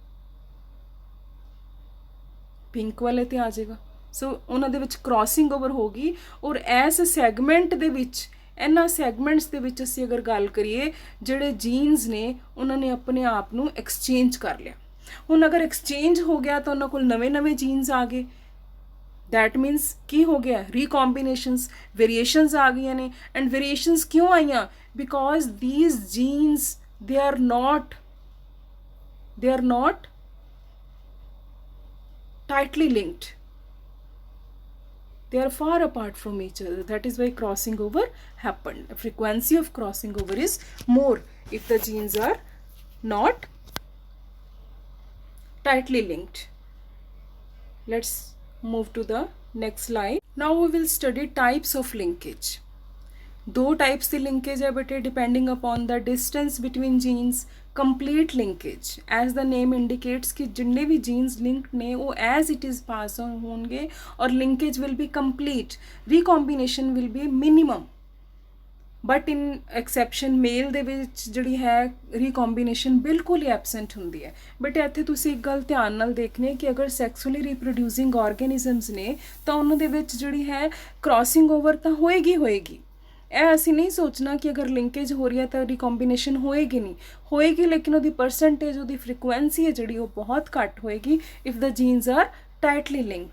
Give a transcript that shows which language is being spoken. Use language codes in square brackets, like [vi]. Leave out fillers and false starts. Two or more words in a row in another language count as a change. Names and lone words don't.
[pa] ਪਿੰਕ ਵਾਲੇ ਤੇ ਆ ਜਾਏਗਾ। ਸੋ ਉਹਨਾਂ ਦੇ ਵਿੱਚ [en] crossing over [pa] ਹੋਗੀ। ਔਰ ਇਸ ਸੈਗਮੈਂਟ ਦੇ ਵਿੱਚ, ਇਹਨਾਂ ਸੈਗਮੈਂਟਸ ਦੇ ਵਿੱਚ ਅਸੀਂ ਅਗਰ ਗੱਲ ਕਰੀਏ ਜਿਹੜੇ ਜੀਨਸ ਨੇ ਉਹਨਾਂ ਨੇ ਆਪਣੇ ਆਪ ਨੂੰ ਐਕਸਚੇਂਜ ਕਰ ਲਿਆ। ਹੁਣ ਅਗਰ ਐਕਸਚੇਂਜ ਹੋ ਗਿਆ ਤਾਂ ਉਹਨਾਂ ਕੋਲ ਨਵੇਂ ਜੀਨਸ ਆ ਗਏ। [en] that means [pa] ਕੀ ਹੋ ਗਿਆ? [en] recombinations, variations [pa] ਆ ਗਈਆਂ ਨੇ। [en] and variations [pa] ਕਿਉਂ ਆਈਆਂ? [en] ਬਿਕੋਜ਼ these genes they are not tightly linked, they are far apart from each other, that is why crossing over happened. The frequency of crossing over is more if the genes are not tightly linked। Let's move to the next slide। now we will study types of linkage। [hi] दो टाइप्स की लिंकेज है बेटे [en] depending upon the distance between genes. complete linkage as the name indicates [pa] ਕਿ ਜਿੰਨੇ ਭੀ ਜੀਨਸ ਲਿੰਕਡ ਨੇ ਵੋ [en] as it is pass on [hi] होंगे और [en] linkage will be complete, recombination will be minimum. but in exception male [pa] ਦੇ ਵਿੱਚ ਜਿਹੜੀ ਹੈ ਰੀਕੰਬੀਨੇਸ਼ਨ ਬਿਲਕੁਲ ਹੀ ਐਬਸੈਂਟ ਹੁੰਦੀ ਹੈ। ਬਟ ਇੱਥੇ ਤੁਸੀਂ ਇੱਕ ਗੱਲ ਧਿਆਨ ਨਾਲ ਦੇਖਣੀ ਹੈ ਕਿ ਅਗਰ [en] sexually reproducing organisms [pa] ਨੇ ਤਾਂ ਉਹਨਾਂ ਦੇ ਵਿੱਚ ਜਿਹੜੀ ਹੈ [en] crossing over [pa] ਤਾਂ ਹੋਏਗੀ ਹੋਏਗੀ। ਇਹ ਅਸੀਂ ਨਹੀਂ ਸੋਚਣਾ ਕਿ ਅਗਰ ਲਿੰਕੇਜ ਹੋ ਰਹੀ ਹੈ ਤਾਂ ਰੀਕੰਬੀਨੇਸ਼ਨ ਹੋਏਗੀ ਨਹੀਂ, ਹੋਏਗੀ ਲੇਕਿਨ ਉਹਦੀ ਪਰਸੈਂਟੇਜ, ਉਹਦੀ ਫ੍ਰੀਕੁਐਂਸੀ ਹੈ ਜਿਹੜੀ ਉਹ ਬਹੁਤ ਘੱਟ ਹੋਏਗੀ [en] if the genes are tightly linked.